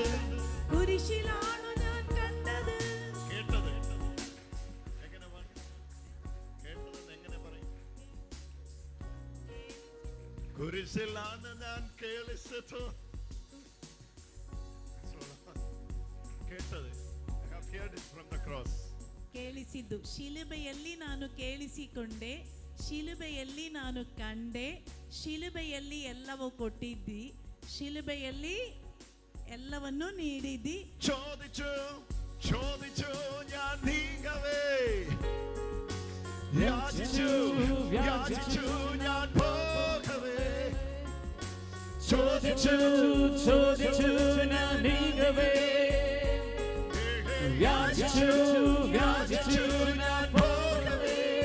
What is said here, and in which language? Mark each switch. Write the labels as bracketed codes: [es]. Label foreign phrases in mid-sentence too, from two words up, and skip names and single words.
[ml] കുരിശിലാണു ഞാൻ കണ്ടത്. കേട്ടത്. എങ്ങനെ പറയും? കേട്ടതെന്ന് എങ്ങനെ പറയും? കുരിശിലാണ് ഞാൻ കേളിച്ചത്, കേട്ടത്. [en] I have heard it from the cross. [kn] ಕೇಳಿಸಿದ್ದು ಶಿಲುಬೆಯಲ್ಲಿ ನಾನು ಕೇಳಿಸಿಕೊಂಡೆ, ಶಿಲುಬೆಯಲ್ಲಿ ನಾನು ಕಂಡೆ, ಶಿಲುಬೆಯಲ್ಲಿ ಎಲ್ಲವೂ ಕೊಟ್ಟಿದ್ದಿ, ಶಿಲುಬೆಯಲ್ಲಿ ಎಲ್ಲವನ್ನೂ ನೀಡಿದ್ದಿ. [ml] ചോദിച്ചു ചോദിച്ചു ഞാൻ നീങ്ങവേ, യാചിച്ചു യാചിച്ചു ഞാൻ പോകവേ, ചോദിച്ചു ചോദിച്ചു ഞാൻ നീങ്ങവേ, യാചിച്ചു യാചിച്ചു ഞാൻ പോകവേ,